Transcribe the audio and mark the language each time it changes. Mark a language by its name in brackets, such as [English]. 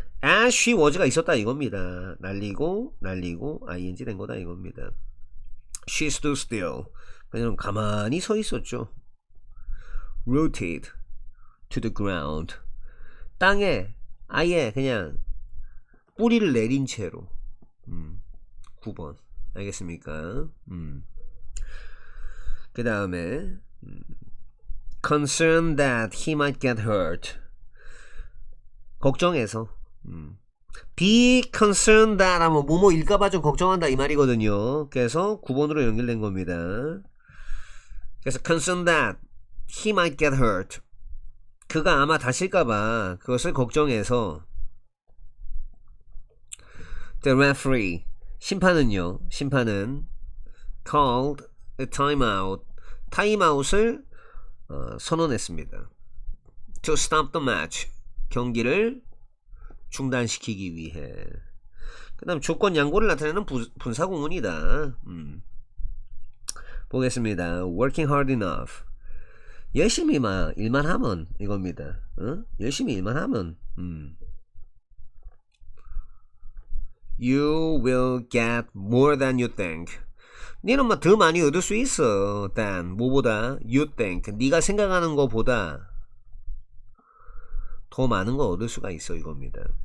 [English] as she was [Korean] 가 있었다 이겁니다. 날리고 ing 된 거다 이겁니다. [English] She stood still. [Korean] 그냥 가만히 서 있었죠. [English] Rooted to the ground. [Korean] 땅에 아예 그냥 뿌리를 내린 채로. 9번. 알겠습니까? 그 다음에 [English] concerned that he might get hurt. [Korean] 걱정해서. [English] be concerned that [Korean] 하면 뭐일까봐 좀 걱정한다 이 말이거든요. 그래서 9번으로 연결된 겁니다. 그래서 [English] concerned that he might get hurt [Korean] 그가 아마 다칠까봐 그것을 걱정해서 [English] the referee [Korean] 심판은 [English] called a timeout [Korean] 타임아웃을 선언했습니다. [English] to stop the match [Korean] 경기를 중단시키기 위해. 그 다음 조건 양보를 나타내는 분사구문이다. 보겠습니다. [English] working hard enough [Korean] 열심히 일만 하면 이겁니다. 열심히 일만 하면 [English] you will get more than you think [Korean] 니는 더 많이 얻을 수 있어 [English] than [Korean] 뭐보다 [English] you think [Korean] 네가 생각하는 것보다 더 많은 거 얻을 수가 있어 이겁니다.